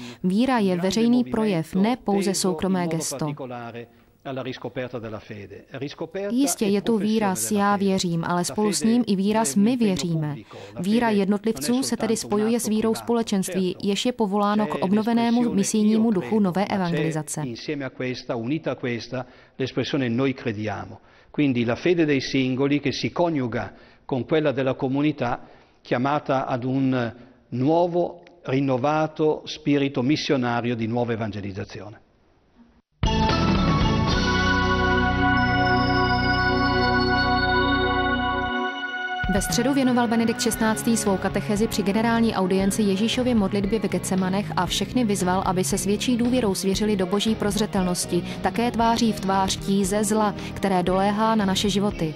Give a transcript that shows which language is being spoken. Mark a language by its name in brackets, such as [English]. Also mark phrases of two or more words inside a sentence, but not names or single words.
[Czech] Víra je veřejný projev, ne pouze soukromé gesto. Jistě je tu výraz já věřím, ale spolu s ním i výraz my věříme. Víra jednotlivců se tedy spojuje s vírou společenství, jež je povoláno k obnovenému misijnímu duchu nové evangelizace. [Italian] Quindi la fede dei singoli che si coniuga con quella della comunità chiamata ad un nuovo, rinnovato spirito missionario di nuova evangelizzazione. [Czech] Ve středu věnoval Benedikt XVI. Svou katechezi při generální audienci Ježíšově modlitbě v Getsemanech a všechny vyzval, aby se s větší důvěrou svěřili do boží prozřetelnosti, také tváří v tvář tíze zla, které doléhá na naše životy.